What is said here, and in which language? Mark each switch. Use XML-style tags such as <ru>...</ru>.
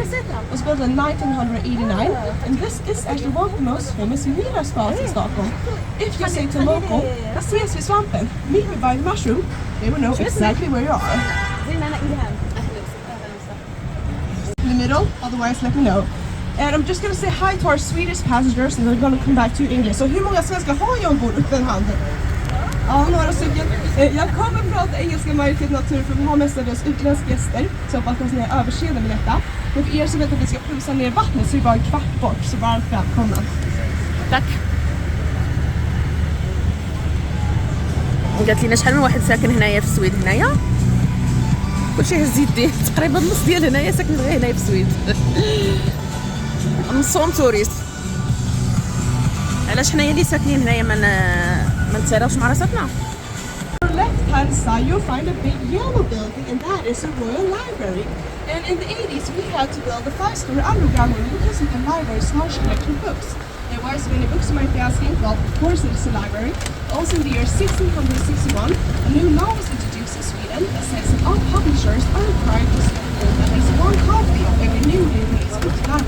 <en>It was built in 1989, and this is actually one of the most famous villa spots in Stockholm. If you say to local,</en> <sv>ses vid svampen,</sv> <en>meet me by the mushroom, they will know exactly where you are. In the middle, otherwise let me know. And I'm just going to say hi to our Swedish passengers, and they're going to come back to English.</en> <sv>So hur många svenskar har jag ombord? Upp den handen. Ja, några stycken. Jag kommer prata engelska majoriteten av tur för vi har mestadels utländska gäster. Så jag hoppas att ni är överseende med detta. Men för er som vet att vi ska plussa ner vattnet så är det bara en kvart bort. Så varmt välkomna. Tack.</sv> <ar>قالت لنا شحال من واحد ساكن هنايا في السويد. هنايا كلشي هز يديه. تقريبا النص ديال هنايا ساكن غير هنايا في السويد. نصهم توريست. علاش حنايا اللي ساكنين هنايا ما نتساراوش مع راساتنا.</ar> <en>On the left hand side you'll find a big yellow building, and that is a royal library. And in the 80s we had to build a 5-story underground room because of the library's large collection of books. And why so many books, you might be asking? Well, of course it is a library. Also in the year 1661, a new law was introduced in Sweden that says that all publishers are required to sell at least one copy of every newly released book.</en>